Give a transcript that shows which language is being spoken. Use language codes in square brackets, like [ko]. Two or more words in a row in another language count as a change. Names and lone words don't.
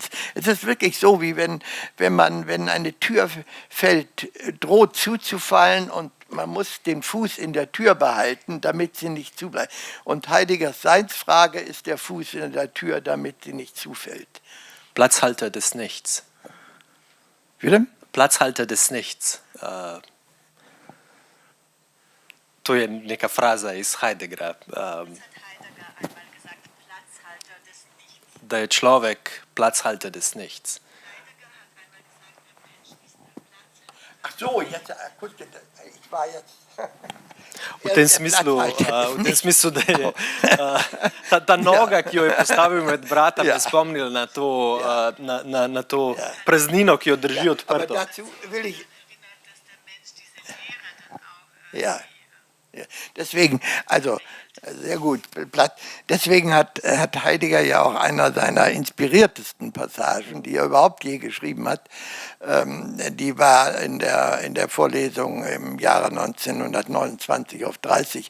[de] Es ist wirklich so, wie wenn eine Tür fällt, droht zuzufallen und man muss den Fuß in der Tür behalten, damit sie nicht zubleibt. Und Heideggers Seinsfrage ist der Fuß in der Tür, damit sie nicht zufällt. Platzhalter des Nichts. Bitte? Platzhalter des Nichts. [sl] To je neka fraza iz Heideggera. Da je človek [de] Platzhalter des Nichts. Ach so, jetzt, ich war jetzt... [sl] V tem smislu, da je ta noga, ki jo je postavil med brata, me spomnila na to praznino, ki jo drži odprto. [de] Ja, deswegen, also sehr gut. Deswegen hat Heidegger ja auch einer seiner inspiriertesten Passagen, die er überhaupt je geschrieben hat, die war in der Vorlesung im Jahre 1929 auf 30.